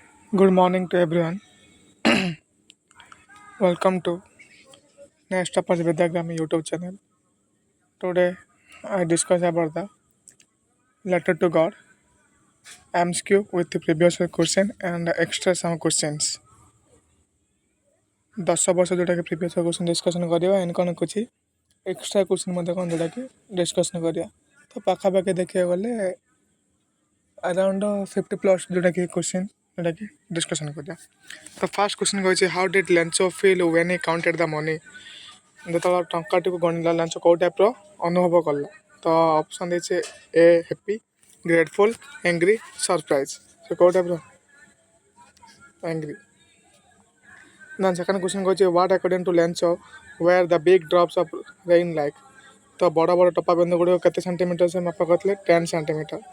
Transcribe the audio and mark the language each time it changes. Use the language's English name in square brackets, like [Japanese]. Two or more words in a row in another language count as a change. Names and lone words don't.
[English] Good morning to everyone. Welcome to Next Uppers Vidyagram YouTube channel. Today I discuss about the letter to God, MSQ with the previous question and extra some questions. [Odia] 10 ବର୍ଷ ଯେଉଁଟାକି [English] previous question discussion [Odia] କରିବା ଏଣ୍ଡ କ'ଣ କିଛି [English] extra question [Odia] ମଧ୍ୟ କ'ଣ ଯେଉଁଟାକି ଡିସ୍କସନ୍ କରିବା ତ ପାଖାପାଖି ଦେଖିବାକୁ ଗଲେ ଆରାଉଣ୍ଡ 50+ ଯେଉଁଟାକି କ୍ୱେଶ୍ଚନ୍ ଯେଉଁଟାକି ଡିସ୍କସନ୍ କରିବା ତ [English] first question [Odia] କହିଛି [English] How did Lencho feel when he counted the money [Odia] ଯେତେବେଳେ ଟଙ୍କାଟିକୁ ଗଣିଲା ଲେନ୍ସୋ କେଉଁ ଟାଇପ୍ର ଅନୁଭବ କଲା ତ ଅପସନ୍ ଦେଇଛି [English] a happy grateful angry surprise [Odia] ସେ କେଉଁ ଟାଇପ୍ର [English] angry then second question [Odia] କହିଛି [English] What according to Lencho were the big drops of rain like [Odia] ତ ବଡ଼ ବଡ଼ ଟପା ବିନ୍ଦୁ ଗୁଡ଼ିକ କେତେ ସେଣ୍ଟିମିଟର ସେ ମାପ କରିଥିଲେ 10 ସେଣ୍ଟିମିଟର